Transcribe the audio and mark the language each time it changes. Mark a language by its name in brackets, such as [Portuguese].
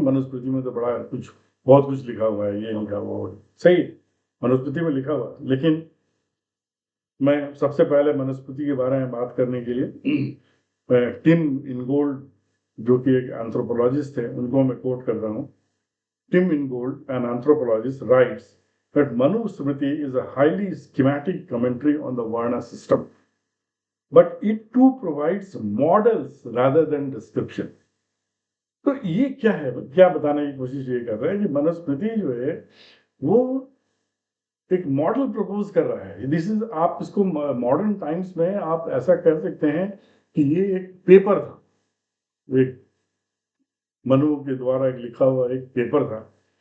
[Hindi] मनुस्मृति में तो बड़ा कुछ, बहुत कुछ लिखा हुआ है, ये लिखा हुआ है, सही है, मनुस्मृति में लिखा हुआ है। लेकिन मैं सबसे पहले मनुस्मृति के बारे में बात करने के लिए टिम इनगोल्ड, जो कि एक एंथ्रोपोलॉजिस्ट थे, उनको मैं कोट कर रहा हूँ। [English] Tim Ingold, an anthropologist, writes that Manusmriti is a highly schematic commentary on the Varna system, but it too provides models rather than description. [Hindi] तो ये क्या है, क्या बताने की कोशिश ये कर रहा है कि मनुस्मृति जो है वो एक मॉडल प्रपोज कर रहा है। [English] this is, [Hindi] आप इसको मॉडर्न टाइम्स में आप ऐसा कह सकते हैं कि ये एक पेपर था, एक मनु के द्वारा एक लिखा हुआ एक पेपर था।